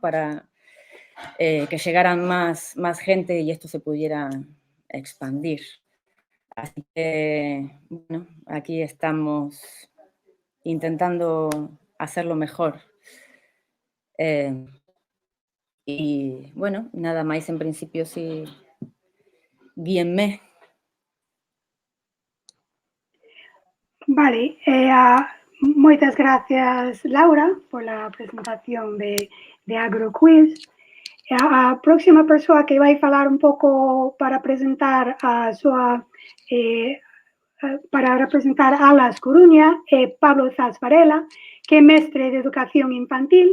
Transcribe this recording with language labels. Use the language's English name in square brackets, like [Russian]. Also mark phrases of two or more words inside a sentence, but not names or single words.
[Spanish] Para que llegaran más gente y esto se pudiera expandir. Así que, bueno, aquí estamos intentando hacerlo mejor. Y, bueno, [Galician] nada máis en principio, sí, guíenme. Vale, moitas gracias, Laura, pola presentación de Agroqueers. A próxima persoa que vai falar un pouco para presentar a súa para representar Alas Coruña é Pablo Zas Varela, que é mestre de Educación Infantil.